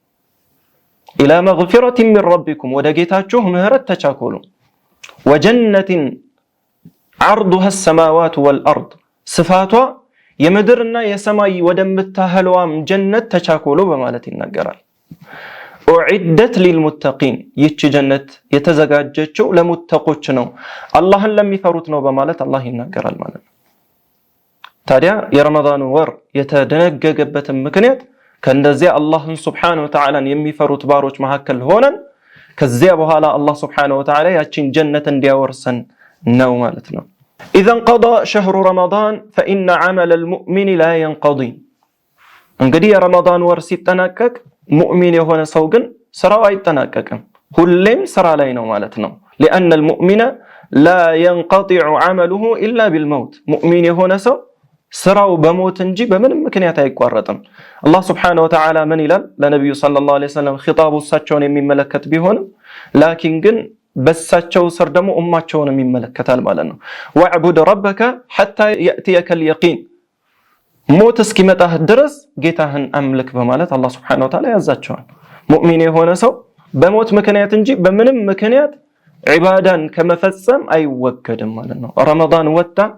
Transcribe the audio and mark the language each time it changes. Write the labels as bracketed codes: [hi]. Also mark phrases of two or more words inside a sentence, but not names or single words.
[ar] إلى مغفرة من ربكم [am] ወደ ጌታችሁ ምህረት ተቻኮሉ [ar] وجنة عرضها السماوات والأرض [am] ስፋቷ የምድርና የሰማይ ወደምታህለዋም ጀነት ተቻኮሉ በማለት ይናገራል። [ar] أعدت للمتقين [am] ይህች ጀነት የተዘጋጀችው ለሙተቆች ነው አላህን ለሚፈሩት ነው በማለት አላህ ይናገራል ማለት ነው። ታዲያ የረመዳን ወር የተደነገገበትን ምክንያት ከእንደዚያ አላህን [ar] سبحانه وتعالى [am] የሚፈሩት ባሮች መካከል ሆነን ከዚያ በኋላ አላህ [ar] سبحانه وتعالى [am] ያችን ጀነት እንዲያወርሰን ነው ማለት ነው። [ar] إذا انقضى شهر رمضان فإن عمل المؤمن لا ينقضي [am] እንግዲህ የረመዳን ወር ሲጠናቀቅ ሙእሚን የሆነ ሰው ግን ስራው አይጠናቀቅም ሁሌም ስራ ላይ ነው ማለት ነው። لأن [ar] المؤمن لا ينقطع عمله إلا بالموت [am] ሙእሚን የሆነ ሰው ስራው በሞት እንጂ በምንም ምክንያት አይቋረጥም። አላህ Subhanahu [ar] وتعالى [am] ምን ይላል ለነብዩ [ar] صلى الله عليه وسلم [am] ኺጣቡ እሳቸውን የሚመለከት ቢሆንም ላኪን ግን በሳቸው ስር ደግሞ ኡማቸውንም ይመለከታል ማለት ነው። [ar] واعبد ربك حتى يأتيك اليقين [am] ሞት እስኪመጣህ ድረስ ጌታህን አምልክ በማለት አላህ [ar] سبحانه وتعالى [am] ያዛቸዋል። ሙእሚን የሆነ ሰው በሞት ምክንያት እንጂ በምንም ምክንያት ዒባዳን ከመፈጸም አይወገድም ማለት ነው። ረመዳን ወጣ